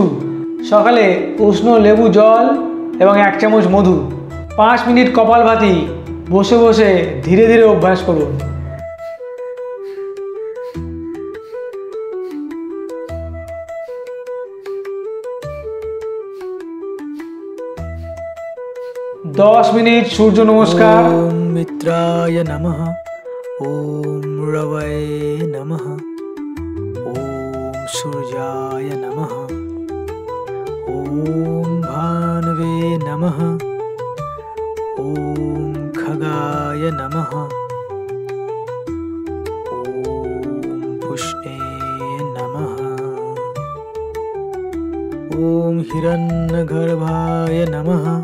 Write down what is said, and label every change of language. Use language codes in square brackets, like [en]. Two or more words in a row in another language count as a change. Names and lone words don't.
[bn] সকালে উষ্ণ লেবু জল এবং 1 চামচ মধু, 5 মিনিট কপালভাতি, বসে বসে ধীরে ধীরে অভ্যাস করুন। [hi] दस मिनिट सूर्य नमस्कार। [sa] ओम मित्राय नमः, ओम रवये नमः, ओम सूर्याय नमः, ओम भानवे नमः, ओम खगाय नमः, ओम पुष्णे नमः, ओम हिरण्यगर्भाय नमः,